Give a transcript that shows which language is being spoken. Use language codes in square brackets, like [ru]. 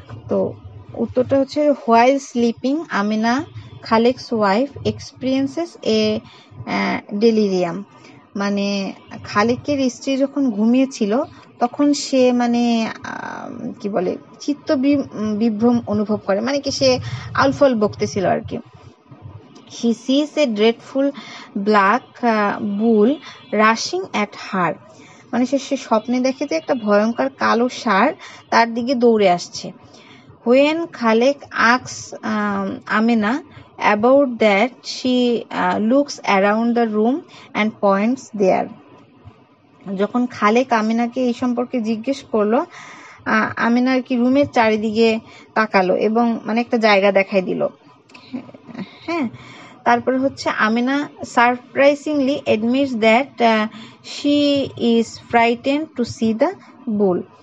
[bn] তো উত্তরটা হচ্ছে, [en] While sleeping Amina Khalek's wife experiences a delirium. [bn] মানে খালেকের স্ত্রী যখন ঘুমিয়েছিল তখন সে মানে কি বলে চিত্ত বিভ্রম অনুভব করে, মানে কি সে আলফল বকতেছিল আর কি। [en] She sees a dreadful black bull rushing at her. [bn] মানে সে স্বপ্নে দেখে যে একটা ভয়ঙ্কর কালো ষাঁড় তার দিকে দৌড়ে আসছে। [en] When Khalek asks Amina about that, she looks around the room and points there. [bn] যখন খালেক আমিনাকে এই সম্পর্কে জিজ্ঞেস করলো, আমিনা আর কি রুমের চারিদিকে তাকালো এবং মানে একটা জায়গা দেখাই দিল। হ্যাঁ, তারপরে হচ্ছে [en] Amina surprisingly admits that she is frightened to see the bull.